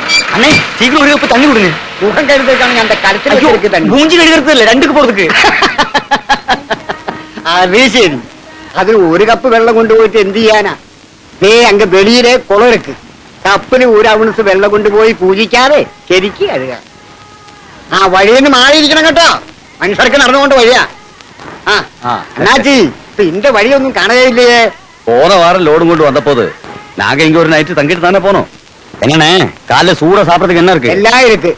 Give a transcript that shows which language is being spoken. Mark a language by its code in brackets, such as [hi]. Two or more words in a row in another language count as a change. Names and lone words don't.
[ta] அண்ணே சீக்கிரம் ஒரு கப்பு தண்ணி கொடுங்க. முகம் கழுதுக்கான அந்த கருத்துல தண்ணி மூஞ்சி கழுகிறது இல்ல, ரெண்டுக்கு போறதுக்கு. [ml] അത് ശരി. അത് ഒരു കപ്പ് വെള്ളം കൊണ്ടുപോയിട്ട് എന്ത് ചെയ്യാനാ? അങ്ങ് വെളിയിലെ കുളമെടുക്ക്. കപ്പിന് ഒരു ഔൺസ് വെള്ളം കൊണ്ടുപോയി പൂജിക്കാതെ ശരിക്ക് കഴുക. ആ വഴിയിൽ നിന്ന് മാറിയിരിക്കണം കേട്ടോ, മനുഷ്യർക്ക് നടന്നുകൊണ്ട് വഴിയാ. അണ്ണാച്ചി ഇപ്പൊ ഇന്റെ വഴിയൊന്നും കാണുകയില്ലേ? [ta] போன வாரம் லோடு கொண்டு வந்த போது நாங்க இங்க ஒரு நைட்டு தங்கிட்டு தானே போனோம். என்னண்ணே காலைல சூட சாப்பிடறதுக்கு என்ன இருக்கு? எல்லாம் இருக்கு.